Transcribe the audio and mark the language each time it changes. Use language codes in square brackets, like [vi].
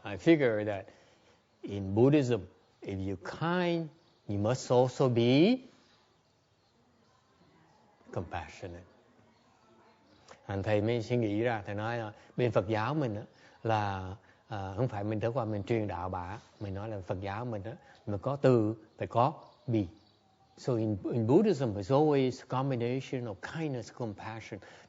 [en] I figured that in Buddhism, if you're kind, you must also be compassionate. [vi] Anh thầy mới suy nghĩ ra, thầy nói là bên Phật giáo mình là không phải mình tới qua mình truyền đạo bả, mình nói là Phật giáo mình mà có từ phải có bi. [en] So in Buddhism, it's always a combination of kindness, compassion.